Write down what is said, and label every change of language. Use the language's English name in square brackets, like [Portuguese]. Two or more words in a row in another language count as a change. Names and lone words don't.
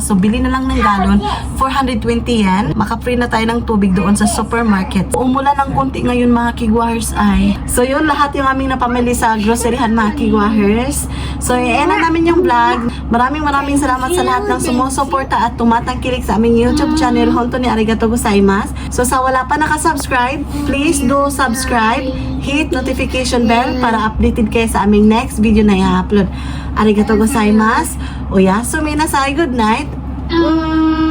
[Filipino] So, bili na lang ng galon, 420 yan. Maka-free na tayo ng tubig doon sa supermarket. Umulan ng konti ngayon, mga kigwahers ay. So, yun lahat yung aming napamili sa groceryhan, mga kigwahers. So, i-end na namin yung vlog. Maraming salamat sa lahat ng sumusuporta at tumatangkilik sa aming YouTube channel. [Japanese] 本当にありがとうございます. [Filipino] So sa wala pa nakasubscribe, [English] please do subscribe. Hit notification bell [Filipino] para updated kayo sa aming [English] next video [Filipino] na i-upload. [Japanese] ありがとうございます。おやすみなさい. [English] Good night.